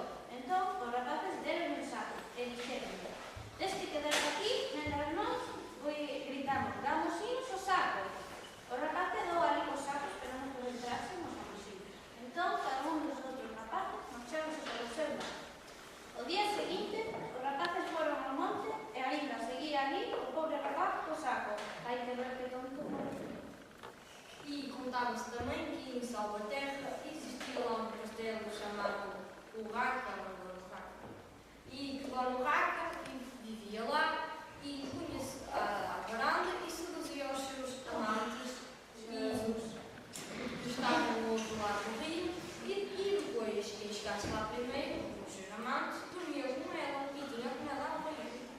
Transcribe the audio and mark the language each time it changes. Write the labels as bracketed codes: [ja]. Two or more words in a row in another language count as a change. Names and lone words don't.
[gl] Entón, os rapaces deron un saco e dixeron, tes que quedarte aquí, mentras nós gritamos, gamosinos o saco. O rapaz quedou ali cos sacos esperando que entrasen os gamosinos. Entón, cada un dos outros rapaces marcháronse polo seu lado. O día seguinte, os rapaces foron ao monte e ainda seguía ali o pobre rapaz co saco. Hai que ver que tonto foi. [pt] E contava-se também que em Salvaterra existia lá um castelo chamado Urraca, e que lá no Urraca vivia lá e punha-se à varanda e seduzia os seus amantes que estavam no outro lado do rio e depois quem chegasse lá primeiro, os seus amantes, dormia com ela e tinha com ela a rio.